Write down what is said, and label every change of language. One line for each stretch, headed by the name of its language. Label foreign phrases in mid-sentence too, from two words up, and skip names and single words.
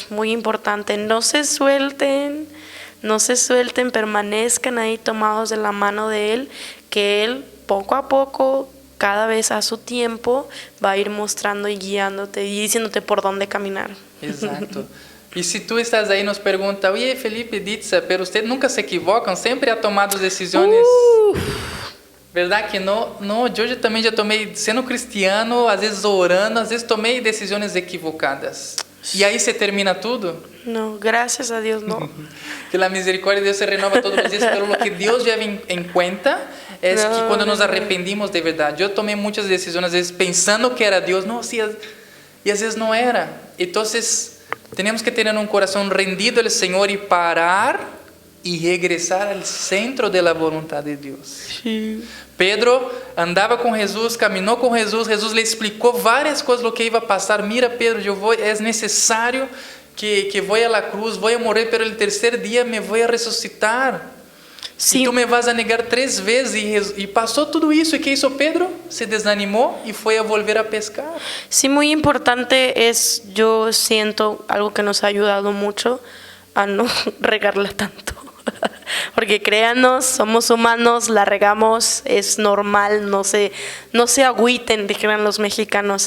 Spanish: Muy importante, no se suelten, permanezcan ahí tomados de la mano de Él, que Él poco a poco, cada vez a su tiempo, va a ir mostrando y guiándote y diciéndote por dónde caminar. Exacto. Y si tú estás ahí nos pregunta, oye Felipe, Ditza, pero usted nunca se equivocan, siempre ha tomado decisiones, ¿verdad que no? No, yo también ya tomé, siendo cristiano,
Portuguese: às vezes orando, às vezes
Spanish: tomé decisiones equivocadas. Y ahí se termina todo. No, gracias a Dios, no. Que la misericordia de Dios se renova todos los días, pero lo que Dios lleva en cuenta es que cuando nos arrependimos de verdad. Yo tomé muchas decisiones, a veces pensando que era Dios, no, sí, y a veces no era. Entonces, tenemos que tener un corazón rendido al Señor y parar y regresar al centro de la voluntad de Dios. Sí.
Portuguese: Pedro andava com Jesus, caminhou com Jesus, Jesus lhe explicou várias coisas do que ia passar. Mira, Pedro, é necessário que vou à cruz, vou morrer,
Spanish: pero el
Portuguese: terceiro dia me vou a ressuscitar. Sí. E tu me vas a negar 3 vezes. E passou tudo isso. E que hizo Pedro? Se desanimou e foi a
Spanish: volver a pescar. Sí, muy importante es, yo siento, algo que nos ha ayudado mucho a no regarla tanto. Porque créanos, somos humanos, la regamos, es normal, no se agüiten, dijeron los mexicanos.